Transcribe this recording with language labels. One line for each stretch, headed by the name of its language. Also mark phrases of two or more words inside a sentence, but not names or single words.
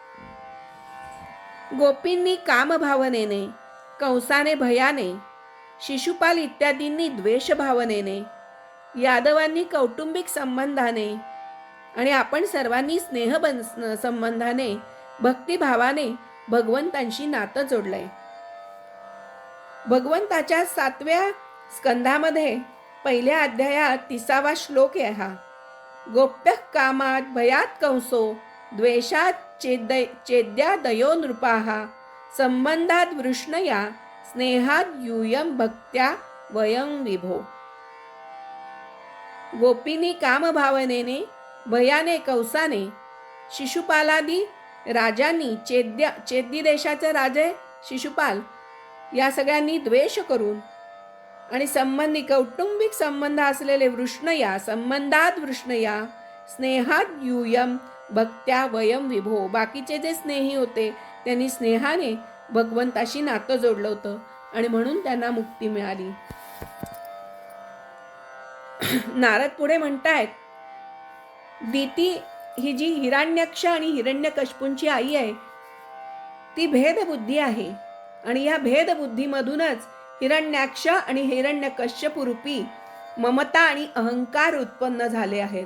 Marathi: गोपींनी कामभावनेने, कंसाने भयाने, शिशुपाल इत्यादींनी द्वेष भावनेने, यादवांनी कौटुंबिक संबंधाने आणि आपण सर्वांनी स्नेह संबंधाने, भक्तिभावाने भगवंतांशी नातं जोडलंय. भगवंताच्या 7व्या स्कंधामध्ये 1ल्या अध्यायात 30वा श्लोक आहे हा.
Sanskrit: गोप्य कामात भयात कंसो, द्वेषात चेद्या दयो नृपाः, संबंधात वृष्णया, स्नेहात यूयम भक्त्या वयं विभो.
Marathi: गोपींनी कामभावनेने, भयाने, कंसाने, शिशुपालादी राजांनी, चेद्दी देशाचे राजे शिशुपाल या सगळ्यांनी द्वेष करून आणि संबंधी कौटुंबिक संबंध असलेले वृष्णया,
Sanskrit: संबंधात वृष्णया, स्नेहात यूयम भक्त्या वयम विभो,
Marathi: बाकीचे जे स्नेही होते त्यांनी स्नेहाने भगवंताशी नातं जोडलं होतं आणि म्हणून त्यांना मुक्ती मिळाली. नारद पुढे म्हणतायत, दिती ही जी हिरण्यक्ष आणि हिरण्यकश्यपूंची आई आहे ती भेदबुद्धी आहे आणि या भेदबुद्धीमधूनच हिरण्याक्ष आणि हिरण्यकश्यपू रूपी ममता आणि अहंकार उत्पन्न झाले आहेत.